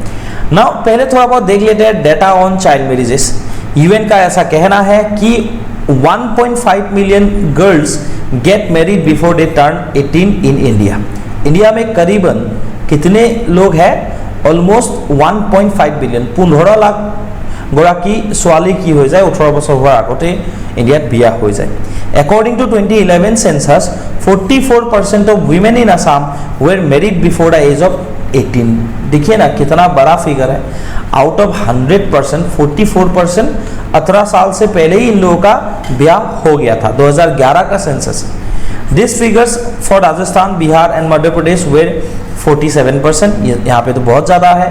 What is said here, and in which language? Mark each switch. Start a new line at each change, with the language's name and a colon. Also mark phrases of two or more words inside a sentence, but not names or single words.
Hindi: नाउ पहले थोड़ा बहुत देख लेते हैं
English: data on child marriages.
Hindi: यूएन का ऐसा कहना है कि
English: 1.5 million girls get married before they turn 18 in India.
Hindi: इंडिया में करीबन कितने लोग हैं?
English: almost 1.5 billion,
Assamese: 15 लाख গৰাকী ছোৱালী কি হৈ যায় 18 বছৰ হোৱাৰ আগতে ইণ্ডিয়াত বিয়া হৈ যায়।
English: According to 2011 census, 44% of women in Assam were married before the age of 18।
Hindi: देखिए ना कितना बड़ा फिगर है।
English: out of
Hindi: 100% 44% 18 साल से पहले ही इन लोगों का ब्याह हो गया था। 2011 का सेंसस।
English: this figures for Rajasthan, Bihar and Madhya Pradesh were 47%,
Hindi: यहाँ पे तो बहुत ज़्यादा है।